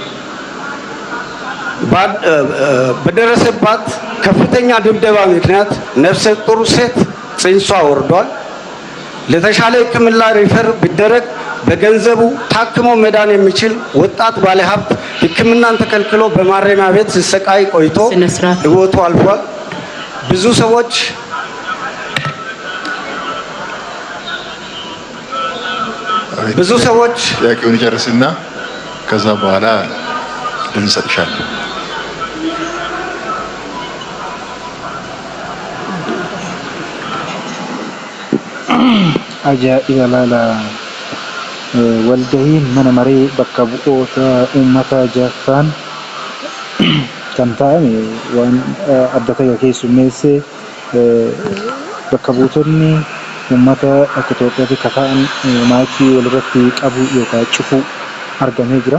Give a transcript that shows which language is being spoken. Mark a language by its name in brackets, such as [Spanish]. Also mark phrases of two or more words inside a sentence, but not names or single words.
[Amharic] በደረሰባት ከፍተኛ ድብደባ ምክንያት ነፍሰ ጡር ሴት ጽንሷ ወርዷል። ለተሻለ ሕክምና ሪፈር ቢደረግ በገንዘቡ ታክሞ መዳን የሚችል ወጣት ባለሀብት ሕክምናን ተከልክሎ በማረሚያ ቤት ሲሰቃይ ቆይቶ ሕይወቱ አልፏል። ብዙ ሰዎች ብዙ ሰዎች ጥያቄውን ይጨርስና ከዛ በኋላ እንሰጥሻለን። [Oromo] ajaa'iba laala walgahiin mana maree bakka bu'oota uummataa jaaffaan kan ta'ame waan adda ta'e keessummeessee bakka buutonni uummata akka Itoophiyaatti kata'an maayikii walirratti qabu yookaan cufuu argamee jira.